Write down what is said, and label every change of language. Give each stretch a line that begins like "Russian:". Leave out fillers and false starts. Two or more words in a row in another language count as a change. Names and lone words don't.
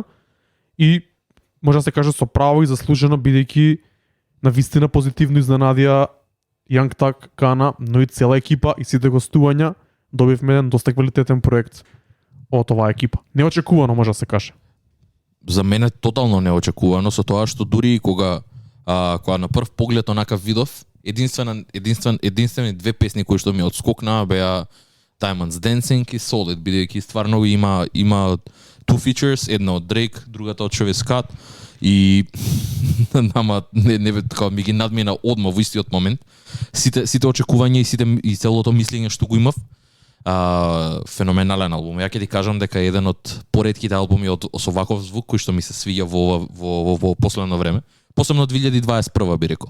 Macedonian: И може да се каже со право и заслужено, бидејќи на вистина позитивно изненадија Young Thug, Гана, но и цела екипа и сите гостувања, добивме еден доста квалитетен проект од оваа екипа. Неочекувано може да се каже. За мене тотално неочекувано, со тоа што дури и кога на прв поглед онакав видов, единствени две песни кои што ми отскокнаа беа Diamonds Dancing и Solid, бидејќи стварно има
English: two features,
Macedonian: една од Drake, другата од Travis Scott, и нама не така ми ги надмина одма во истиот момент. Сите очекувања и целото мислење што го имав, феноменален албум. Ја ќе ти кажам дека еден од поретките албуми со ваков звук кој што ми се свиѓа во последно време, посебно 2021 би рекол.